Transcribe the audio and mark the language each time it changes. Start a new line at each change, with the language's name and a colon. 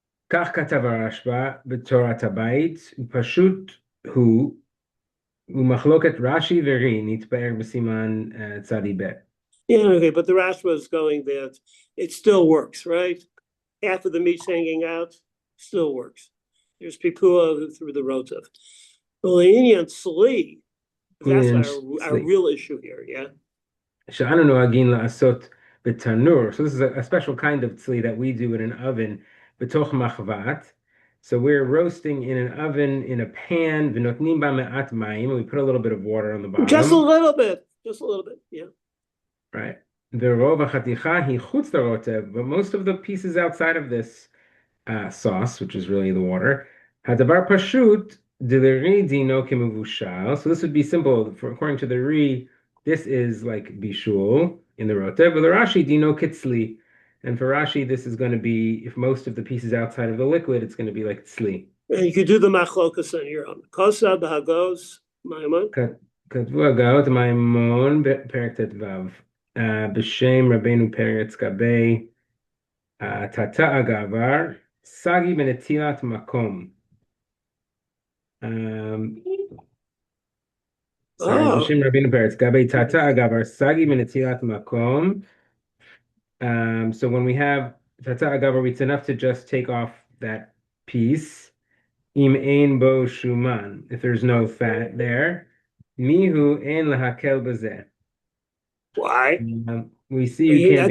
Hebrew: כך כתב הרשב"א בתורת הבית, פשוט הוא, ומחלוקת רש"י ורי נתבאר בסימן צדי ב'.
English: Yeah, okay, but the Rash was going that it still works, right? Half of the meat's hanging out, still works. There's pipua through the rotav. Well, Sli, that's our real issue here, yeah?
Hebrew: שאנו נוהגים לעשות בתנור.
English: So this is a special kind of tzli that we do in an oven,
Hebrew: בתוך מחבת.
English: So we're roasting in an oven in a pan,
Hebrew: ונותנים בה מעט מים,
English: and we put a little bit of water on the bottom. Just a little bit, yeah. Right.
Hebrew: ורוב החתיכה היא חוץ לרוטב,
English: but most of the pieces outside of this sauce, which is really the water,
Hebrew: הדבר פשוט, דלרי דינו כמבושל.
English: So this would be simple. According to the Ri, this is like bishul in the rotev, but the Rashi
Hebrew: dino kitzli.
English: And for Rashi, this is going to be, if most of the pieces outside of the liquid, it's going to be like tzli. And you could do the machlokas on your own.
Hebrew: Kosa b'hagos, Maimon. כתבו הגאות מימון בפרק ט"ו. בשם רבנו פרץ גבי תתא הגבר, סגי בנטילת מקום.
English: Sorry,
Hebrew: בשם רבנו פרץ גבי תתא הגבר, סגי בנטילת מקום.
English: So when we have tata agavar, it's enough to just take off that piece.
Hebrew: Im ein bo shuman,
English: if there's no fat there.
Hebrew: Mihu ein lahakel bazeh.
English: Why? We see you can't.